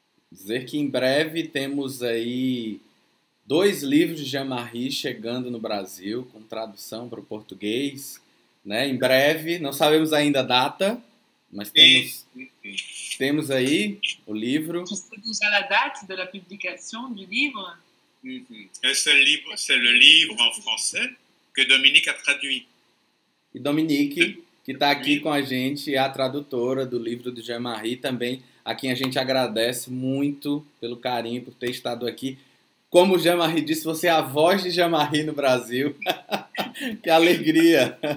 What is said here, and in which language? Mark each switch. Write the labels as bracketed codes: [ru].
[pt] Dizer que em breve temos aí 2 livros de Jean-Marie chegando no Brasil, com tradução para o português, né? Em breve, não sabemos ainda a data, mas temos aí o livro. [fr] Tu sais déjà la date de la publication du livre? C'est le livre en français que Dominique a traduit. [pt] E Dominique, que está aqui com a gente, é a tradutora do livro do Jean-Marie, também a quem a gente agradece muito pelo carinho, por ter estado aqui. Como o Jean-Marie disse, você é a voz de Jean-Marie no Brasil. Que alegria!